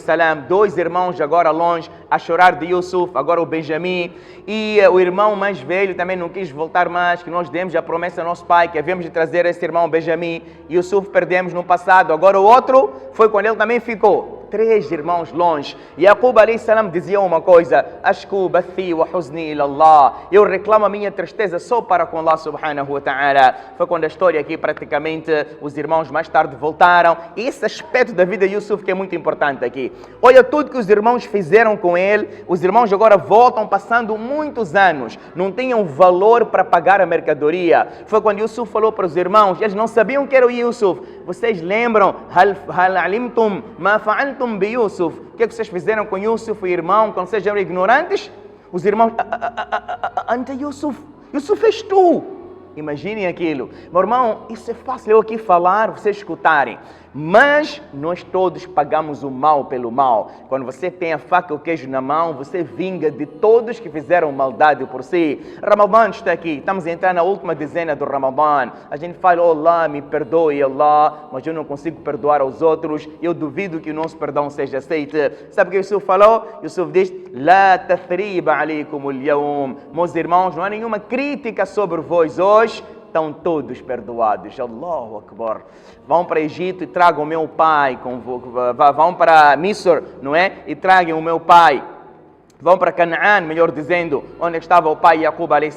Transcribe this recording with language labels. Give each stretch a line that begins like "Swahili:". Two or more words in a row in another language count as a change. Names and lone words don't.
Portuguese: 2 irmãos agora longe, a chorar de Yusuf, agora o Benjamim. E o irmão mais velho também não quis voltar mais, que nós demos a promessa ao nosso pai, que havíamos de trazer esse irmão Benjamim. Yusuf perdemos no passado, agora o outro foi quando ele também ficou. 3 irmãos longe. Yaqub a.s. dizia uma coisa:
Arabic: أشكو بثي وحزني إلى الله.
Portuguese: Eu reclamo a minha tristeza só para com Allah
Arabic: سبحانه وتعالى.
Portuguese: Foi quando a história aqui, praticamente, os irmãos mais tarde voltaram. E esse aspecto da vida de Yusuf que é muito importante aqui. Olha tudo que os irmãos fizeram com ele. Os irmãos agora voltam, passando muitos anos. Não tinham valor para pagar a mercadoria. Foi quando Yusuf falou para os irmãos, eles não sabiam que era o Yusuf. Vocês lembram?
Arabic: هل علمتم ما فعلتم بيوسف.
Portuguese: O que é que vocês fizeram com Yusuf, o irmão, quando vocês eram ignorantes? Os irmãos, ante Yusuf. Yusuf és tu. Imaginem aquilo. Meu irmão, isso é fácil eu aqui falar, vocês escutarem. Mas nós todos pagamos o mal pelo mal. Quando você tem a faca e o queijo na mão, você vinga de todos que fizeram maldade por si. Ramadã está aqui. Estamos a entrar na última dezena do Ramadã. A gente fala: oh Allah, me perdoe Allah, mas eu não consigo perdoar aos outros. Eu duvido que o nosso perdão seja aceito. Sabe o que Yusuf falou? Yusuf diz:
Arabic: لا تثريب عليكم اليوم.
Portuguese: Meus irmãos, não há nenhuma crítica sobre vós hoje. Estão todos perdoados.
Arabic: الله أكبر.
Portuguese: Vão para Egito e tragam o meu pai. Vão para Misr, não é? E tragam o meu pai. Vão para Canaã, melhor dizendo, onde estava o pai Yaqub a.s.